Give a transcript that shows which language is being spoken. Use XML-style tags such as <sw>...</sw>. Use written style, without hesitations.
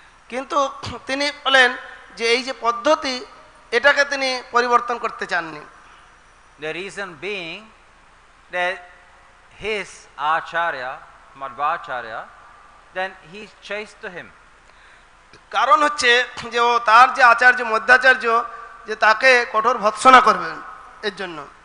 <bn>কিন্তু তিনি বলেন যে এই যে পদ্ধতি, এটাকে তিনি পরিবর্তন করতে চাননি।</bn> <en>The reason being that his acharya, Madhvacharya, then he chased to him.</en> <bn>কারণ হচ্ছে যে ও তার যে আচার্য মধ্যাচার্য, যে তাকে কঠোর ভৎসনা করবেন এর জন্য।</bn>